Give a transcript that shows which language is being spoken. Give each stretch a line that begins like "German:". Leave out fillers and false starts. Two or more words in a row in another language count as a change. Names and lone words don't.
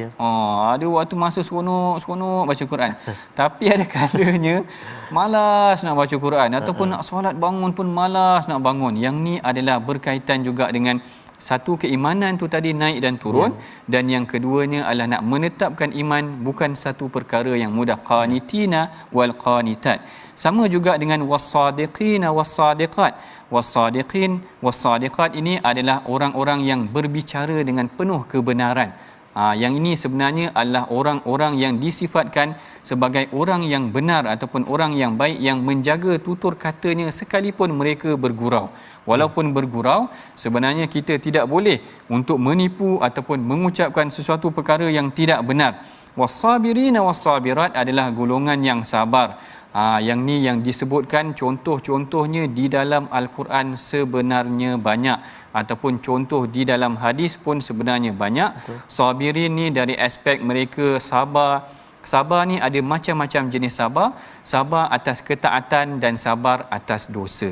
Malay: Ada waktu masa seronok baca Quran. Tapi ada kalanya malas nak baca Quran, ataupun nak solat bangun pun malas nak bangun. Yang ni adalah berkaitan juga dengan satu, keimanan tu tadi naik dan turun, dan yang keduanya adalah nak menetapkan iman bukan satu perkara yang mudah.
Arabic: القانتين والقانتات.
Malay: Sama juga dengan
Arabic: والصادقين والصادقات. والصادقين والصادقات
Malay: ini adalah orang-orang yang berbicara dengan penuh kebenaran. Yang ini sebenarnya adalah orang-orang yang disifatkan sebagai orang yang benar ataupun orang yang baik, yang menjaga tutur katanya sekalipun mereka bergurau. Walaupun bergurau, sebenarnya kita tidak boleh untuk menipu ataupun mengucapkan sesuatu perkara yang tidak benar.
Arabic: والصابرين والصابرات
Malay: adalah golongan yang sabar. Yang ni yang disebutkan contoh-contohnya di dalam Al-Quran sebenarnya banyak, ataupun contoh di dalam hadis pun sebenarnya banyak. Sabirin ni dari aspek mereka sabar. Sabar ni ada macam-macam jenis sabar. Sabar atas ketaatan dan sabar atas dosa.